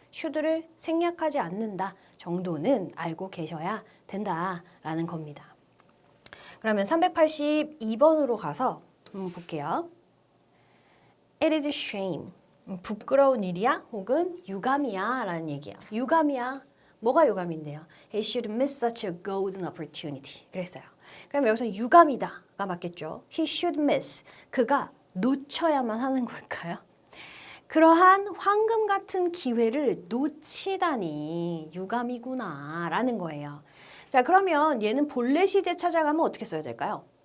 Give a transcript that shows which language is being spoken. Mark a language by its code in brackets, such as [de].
[ko] should를 생략하지 않는다 정도는 알고 계셔야 된다라는 겁니다. 그러면 382번으로 가서 볼게요. [en] It is a shame. [ko] 부끄러운 일이야? 혹은 유감이야? 라는 얘기야. 유감이야. 뭐가 유감인데요? [en] He should miss such a golden opportunity. [ko] 그랬어요. 그럼 여기서 유감이다가 맞겠죠. [en] He should miss. [ko] 그가 놓쳐야만 하는 걸까요? 그러한 황금 같은 기회를 놓치다니 유감이구나 라는 거예요. 자, 그러면 얘는 본래 시제 찾아가면 어떻게 써야 될까요?